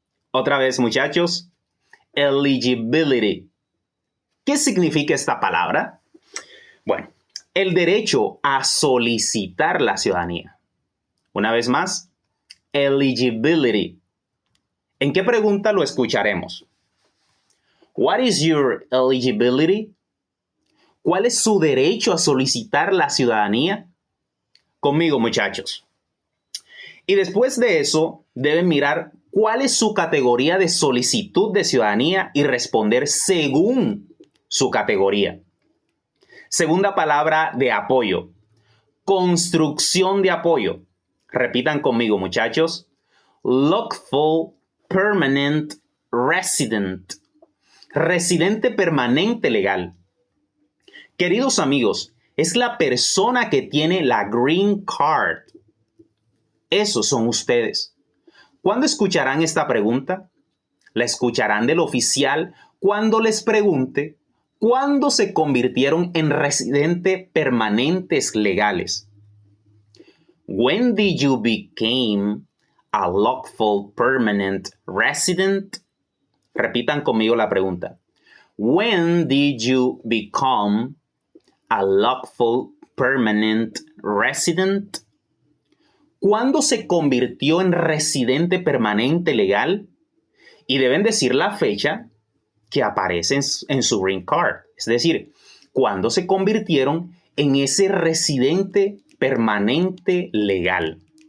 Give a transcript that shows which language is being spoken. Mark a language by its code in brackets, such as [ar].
[es] Otra vez, muchachos. Eligibility. ¿Qué significa esta palabra? Bueno, el derecho a solicitar la ciudadanía. Una vez más, eligibility. ¿En qué pregunta lo escucharemos? [en] What is your eligibility? [es] ¿Cuál es su derecho a solicitar la ciudadanía? Conmigo, muchachos. Y después de eso, deben mirar cuál es su categoría de solicitud de ciudadanía y responder según su categoría. Segunda palabra de apoyo. Construcción de apoyo. Repitan conmigo, muchachos. [en] Lawful Permanent Resident. [es] Residente permanente legal. Queridos amigos, es la persona que tiene la Green Card. Esos son ustedes. ¿Cuándo escucharán esta pregunta? La escucharán del oficial cuando les pregunte cuándo se convirtieron en residentes permanentes legales. [en] When did you become a lawful permanent resident? [es] Repitan conmigo la pregunta. [en] When did you become a lawful permanent resident? [es] ¿Cuándo se convirtió en residente permanente legal? Y deben decir la fecha que aparece en su Green Card. Es decir, ¿cuándo se convirtieron en ese residente permanente legal?